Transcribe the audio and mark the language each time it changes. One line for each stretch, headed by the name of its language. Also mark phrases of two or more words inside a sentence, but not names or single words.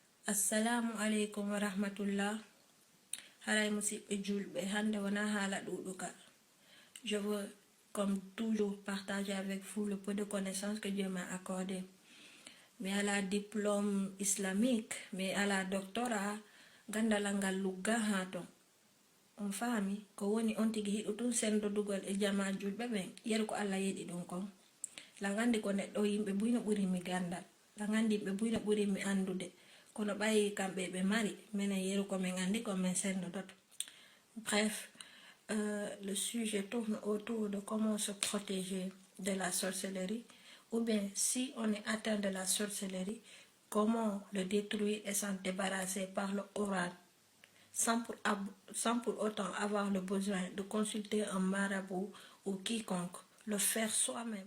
Fula: Assalamu alaikum wa rahmatullah. Haray musidɓe julɓe, hande wana hala ɗuɗuka.
French: Je veux comme toujours partager avec vous le peu de connaissances que Dieu m'a accordé. Mais à la diplôme islamique, mais à la doctorat,
Fula: gandalangal lugga haton. On fami ko woni on tigi hiɗu tun sendo dugal e jama julɓe ɓen yeru ko Allah yeɗi ɗum kon. La gandi ko neɗɗo yimɓe buyno ɓuri mi gandal. La gandi yimɓe buyno ɓuri mi andude. Kono ɓayi kamɓe ɓe mari minen yeru ko min andi ko min sendodoto.
French: Bref, le sujet tourne autour de comment se protéger de la sorcellerie, ou bien si on est atteint de la sorcellerie, comment le détruire et s'en débarrasser par le oral, sans pour autant avoir le besoin de consulter un marabout ou quiconque, le faire soi-même.